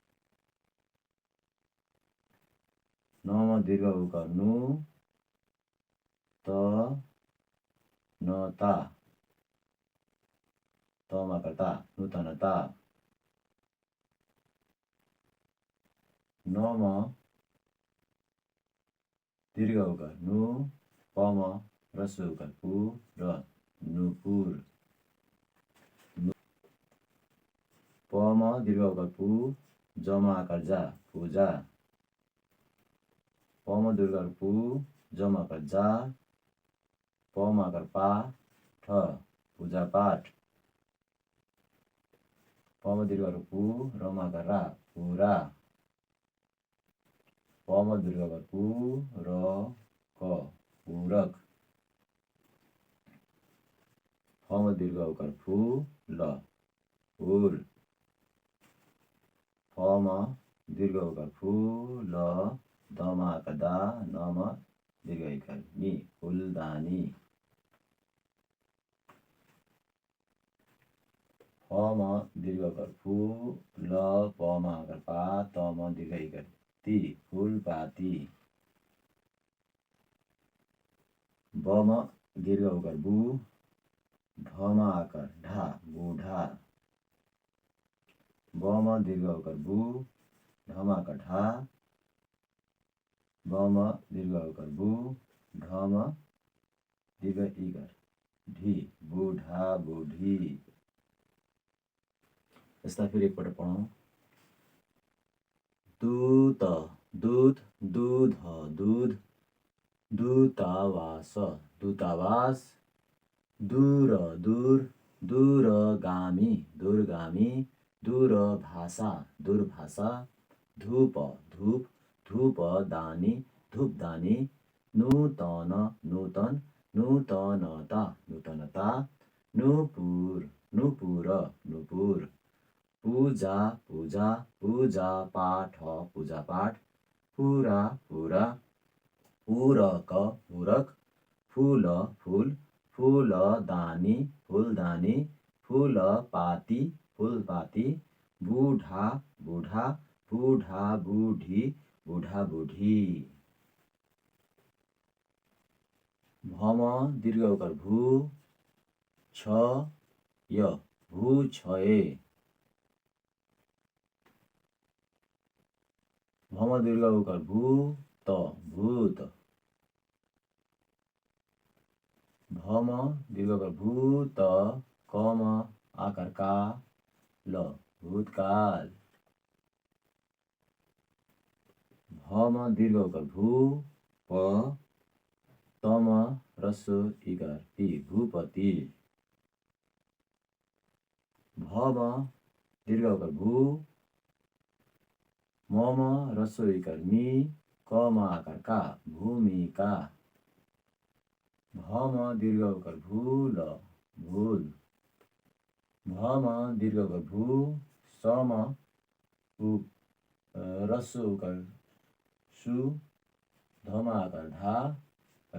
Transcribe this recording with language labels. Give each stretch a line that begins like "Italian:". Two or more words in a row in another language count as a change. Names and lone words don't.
Nepali: नम दीर्घ उकार नु त न ता, तम आकार ता नूतनता, नम दीर्घ उकार नु पम ह्रस्व उकार पु र नुपुर, पम दीर्घ उकार पु, जमा आकार जा पूजा, पम दीर्घ उकार पु, जमा आकार जा, पम आकार पा ठ पूजा पाठ, पम दीर्घ उकार पु, रमा आकार रा पूरा, पम दीर्घ उकार पु र क पूरक, फम दीर्घ उकार फु ल फूल, फम दीर्घ उकार फु ल, दम आकार दा, नम दीर्घ इकार नि फुलदानी, फम दीर्घ उकार फु ल, पम आकार पा, तम दीर्घ इकार ती फुलपाती, बम दीर्घ उकार बु, भम आकार ढा बुढा, बम दीर्घ उकार बु, ढम आकार ढा, बम दीर्घ उकार बु, ढम दीर्घ इकार ढी बुढा बुढी। यसलाई फेरि एकपल्ट पढौँ। दूत दूध दूध दूध, दूतावास दूतावास, दूर दूर, दूरगामी दूरगामी, दूरभाषा दूरभाषा, धूप धूप, धूपदानी धूपदानी, नूतन नूतन, नूतनता नूतनता, नुपुर नुपुर नुपुर, पूजा पूजा, पूजा पाठ पूजा पाठ, पुरा पुरा, पूरक पूरक, फूल फूल, फूलदानी फूलदानी, फूलपाती फूलपाती, बुढा बुढा, बुढा बुढी, बुढा बुढी। भम दीर्घ उकार भू छ य भू छए। भम दीर्घ उकार भू त भूत। भम दीर्घ उकार भू त कम आकार का ल भूतकाल। भम दीर्घ उकार भू प तम रस्व इकार ती भूपति। भम दीर्घ उकार भू मम रस्व इकार मी कम आकार का भूमिका। भम दीर्घ उकार भू ल भूल। भम दीर्घ उकार भू सम रस्व उकार सु धम आकार धा र